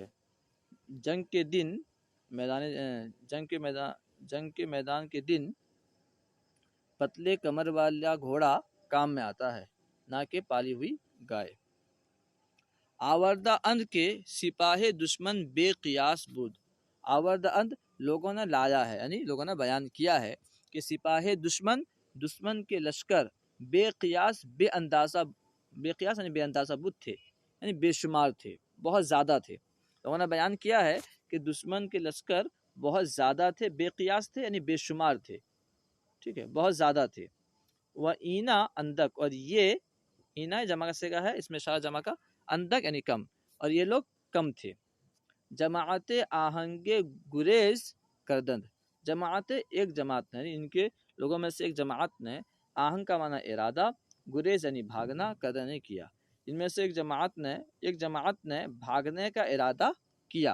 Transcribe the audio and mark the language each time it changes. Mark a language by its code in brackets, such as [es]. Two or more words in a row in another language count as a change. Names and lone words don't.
[ur] جنگ کے دن، جنگ کے میدان کے دن پتلے کمر والا گھوڑا کام میں آتا ہے، نہ کہ پالی ہوئی گائے۔ [fa] آوردہ اند کے سپاہ دشمن بے قیاس بود، آوردہ اند [ur] لوگوں نے لایا ہے، یعنی لوگوں نے بیان کیا ہے کہ [fa] سپاہ دشمن، [ur] دشمن کے لشکر، [fa] بے قیاس بے قیاس [ur] یعنی بے اندازہ بود تھے، یعنی بے شمار تھے، بہت زیادہ تھے۔ لوگوں نے بیان کیا ہے کہ دشمن کے لشکر بہت زیادہ تھے، بے قیاس تھے یعنی بے شمار تھے، ٹھیک ہے، بہت زیادہ تھے۔ [fa] وہ اینا اندک، [ur] اور یہ اینا جمع کا صیغہ ہے، اس میں اشارہ جمع کا، اندک یعنی کم، اور یہ لوگ کم تھے۔ [fa] جماعت آہنگ گریز کردند، [ur] جماعت ایک جماعت نے، یعنی ان کے لوگوں میں سے ایک جماعت نے، آہنگ کا معنی ارادہ، گریز یعنی بھاگنا، کردن نے کیا، ان میں سے ایک جماعت نے بھاگنے کا ارادہ کیا۔